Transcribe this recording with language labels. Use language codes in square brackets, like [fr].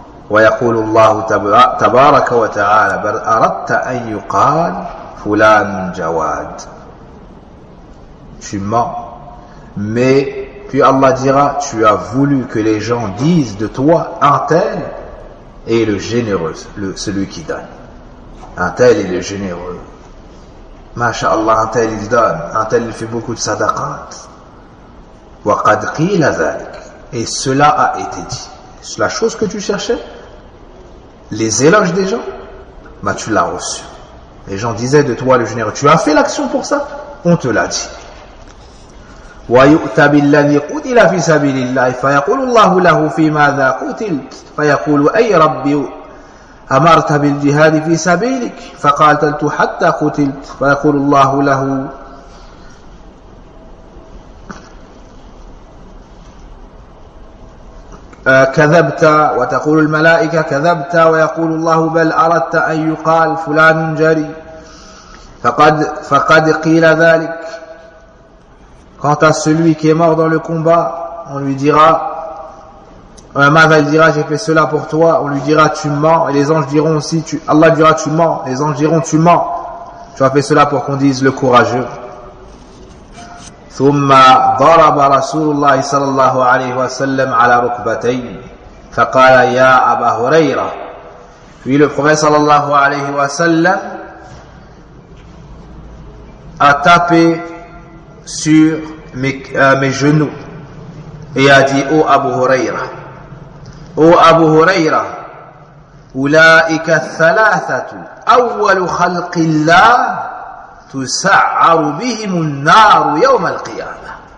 [ar] ويقول الله تبارك وتعالى بل أردت أن يقال فلان جواد. [fr] Tu mens. Mais puis Allah dira: tu as voulu que les gens disent de toi un tel est le généreux, celui qui donne. Un tel est le généreux. MashaAllah, un tel il donne. Un tel il fait beaucoup de sadaqat. [ar] وقد قيل ذلك. [fr] Et cela a été dit. C'est la chose que tu cherchais? Les éloges des gens? Bah, tu l'as reçu. Les gens disaient de toi, le généreux, tu as fait l'action pour ça? On te l'a dit. [ar] وَيُؤْتَ بِالَّذِي قُتِلَ فِي سَبِيلِ اللَّهِ فَيَقُولُ اللَّهُ لَهُ فِي مَاذَا قُتِلْتَ فَيَقُولُ أَيْ رَبِّي أَمَرْتَ بِالْجِهَادِ فِي سَبِيلِكَ فَقَاتَلْتُ حَتَّى قُتِلْتَ فَيَقُولُ اللَّهُ لَهُ كذبت وتقول الملائكة كذبت ويقول الله بل أردت أن يقال فلان جري فقد قيل ذلك. [fr] Quant à celui qui est mort dans le combat, on lui dira, un mal dira, j'ai fait cela pour toi, on lui dira, tu mens, et les anges diront aussi, Allah dira, tu mens, les anges diront, tu mens, tu as fait cela pour qu'on dise le courageux. [ar] ثم ضرب رسول الله صلى الله عليه وسلم على ركبتين فقال يا أبا هريرة. [fr] Puis le prophète صلى الله عليه وسلم a tapé sur mes genoux et a dit ô Abu Huraira, ô Abu Huraira, [ar] أولئك الثلاثة أول خلق الله تسعر بهم النار يوم القيامة.